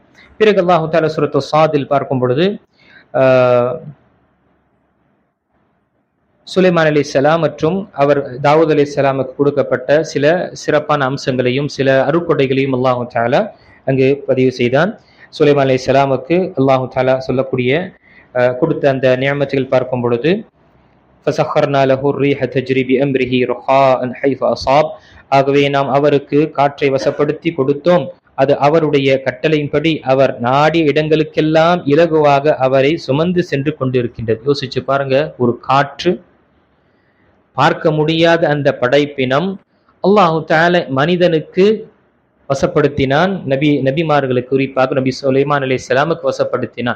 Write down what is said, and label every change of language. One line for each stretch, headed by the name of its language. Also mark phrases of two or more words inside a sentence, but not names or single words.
Tamil: பிறகு
Arabic: الله تعالى
Tamil: சூரத்து சாதில் பார்க்கும் பொழுது சுலைமான் அலைஹிஸ்ஸலாம் மற்றும் அவர் தாவூத் அலைஹிஸ்ஸலாமுக்கு கொடுக்கப்பட்ட சில சிறப்பான அம்சங்களையும் சில அருட்கொடைகளையும்
Arabic: الله تعالى
Tamil: அங்கு பதிவு செய்தான். சுலைமான் அலைஹிஸ்ஸலாமுக்கு
Arabic: الله تعالى
Tamil: சொல்லக்கூடிய கொடுத்த அந்த நியமத்துகள் பார்க்கும் பொழுது
Arabic: فَسَخَّرْنَا لَهُ الرِّيحَ تَجْرِي بِأَمْرِهِ رُخَاءً حَيْثُ أَصَابَ.
Tamil: ஆகவே நாம் அவருக்கு காற்றை வசப்படுத்தி கொடுத்தோம், அது அவருடைய கட்டளையின்படி அவர் நாடிய இடங்களுக்கெல்லாம் இலகுவாக அவரை சுமந்து சென்று கொண்டிருக்கின்றது. யோசிச்சு பாருங்க, ஒரு காற்று, பார்க்க முடியாத அந்த படைப்பினம்
Arabic: الله تعالى
Tamil: மனிதனுக்கு வசப்படுத்தினான், நபிமார்களுக்கு குறிப்பாக நபி சுலைமான் அலைஹிஸ்ஸலாமுக்கு வசப்படுத்தினான்.